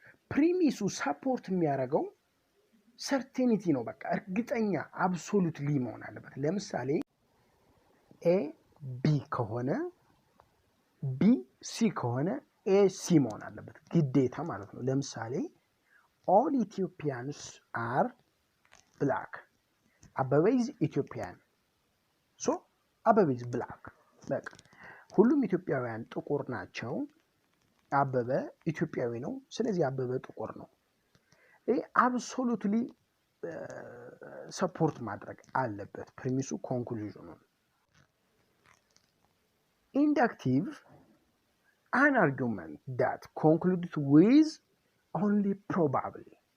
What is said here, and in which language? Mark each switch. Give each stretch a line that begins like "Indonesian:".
Amharic: ፕሪሚሱ ሰፖርት የሚያደርገው ሰርቴኒቲ ነው። በቃ እርግጠኛ አብሶሉትሊ መሆን አለበት። ለምሳሌ ኤ ቢ ከሆነ ቢ ሲ ከሆነ ኤ ሲ መሆን አለበት ግዴታ ማለት ነው። ለምሳሌ
English: all Ethiopians are black. አበበ is Ethiopian. so አበበ is black.
Amharic: በቃ ሁሉም ኢትዮጵያውያን ጥቁር ናቸው። አበበ ኢትዮጵያዊ ነው። ስለዚህ አበበ ጥቁር ነው። ይሄ አብሶሉትሊ ሰፖርት ማድረግ አለበት ፕሪሚሱ ኮንክሉዥኑ። ኢንዳክቲቭ
English: an argument that concludes with only probably.